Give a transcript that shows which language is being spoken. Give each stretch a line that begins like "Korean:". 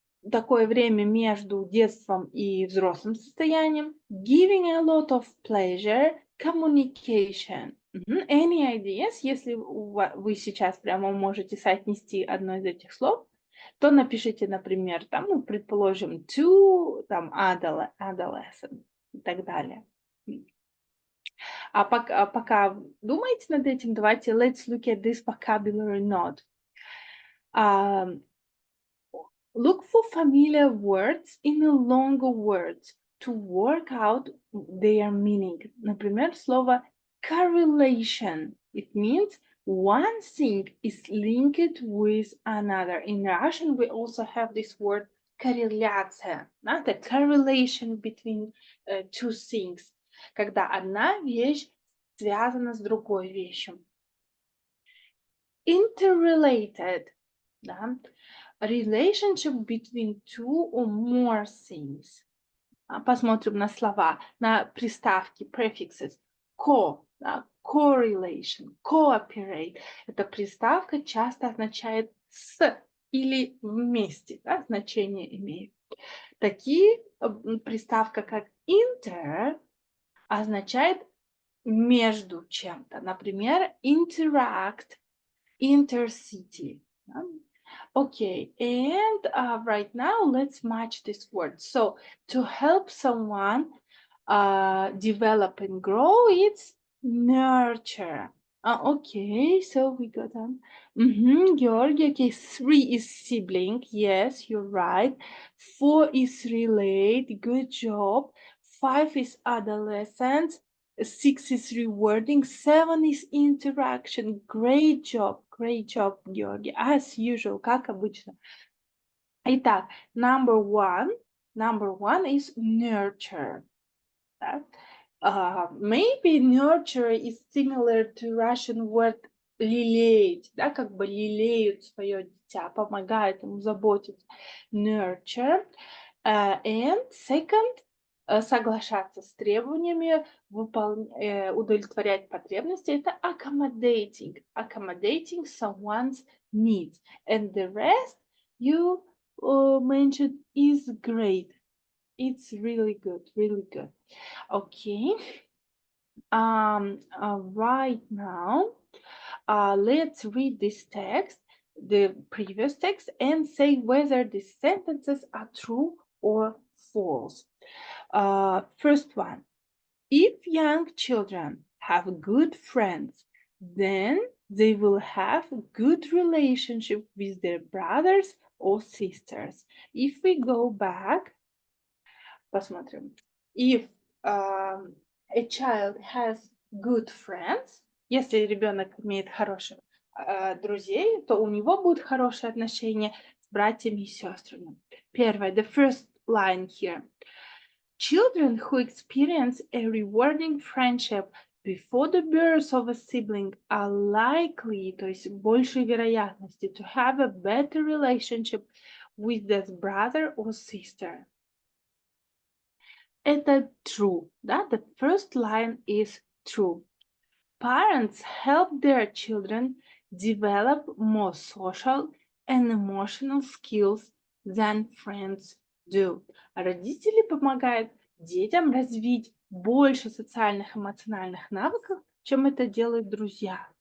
Russian: Такое время между детством и взрослым состоянием.
English: Giving a lot of pleasure. Communication. Any ideas?
Russian: Если вы сейчас прямо можете соотнести одно из этих слов, то напишите, например, там, ну, предположим, to, там, adolescent и так далее. А пока думаете над этим, давайте
English: let's look at this vocabulary note. Look for familiar words in the longer words to work out their meaning.
Russian: Например, слово correlation.
English: It means one thing is linked with another. In Russian, we also have this word корреляция. The correlation between two things.
Russian: Когда одна вещь связана с другой вещью.
English: Interrelated. Да? Relationship between two or more things.
Russian: Посмотрим на слова, на приставки, prefixes.
English: Correlation, cooperate.
Russian: Эта приставка часто означает с или вместе, да, значение имеет. Такие приставка, как inter, означает между чем-то.
English: Например, interact, intercity. Okay, and right now let's match this word. So to help someone develop and grow, it's nurture. Okay, so we got them. Georgia, okay, 3 is sibling. Yes, you're right. 4 is relate. Good job. 5 is adolescent. 6 is rewarding. 7 is interaction. Great job, Georgia. As usual,
Russian: как обычно. Итак,
English: number one is nurture.
Russian: Да?
English: Maybe nurture is similar to Russian word
Russian: лелеять, да, как бы лелеют свое дитя, помогают ему заботиться.
English: Nurture. And second,
Russian: соглашаться с требованиями, удовлетворять потребности, это
English: accommodating someone's needs. And the rest you mentioned is great. It's really good, really good. Okay. Right now, let's read this text, the previous text, and say whether the sentences are true or false. First one, if young children have good friends, then they will have a good relationship with their brothers or sisters. If we go back, посмотрим. If a child has good friends,
Russian: если ребенок имеет хороших друзей, то у него будут хорошие отношения с братьями и сестрами. Первое,
English: the first line here. Children who experience a rewarding friendship before the birth of a sibling are likely,
Russian: то есть большей вероятности,
English: to have a better relationship with their brother or sister.
Russian: Это true, да?
English: The first line is true. Parents help their children develop more social and emotional skills than friends do.
Russian: Родители помогают детям развить больше социальных и эмоциональных навыков, чем это делают друзья.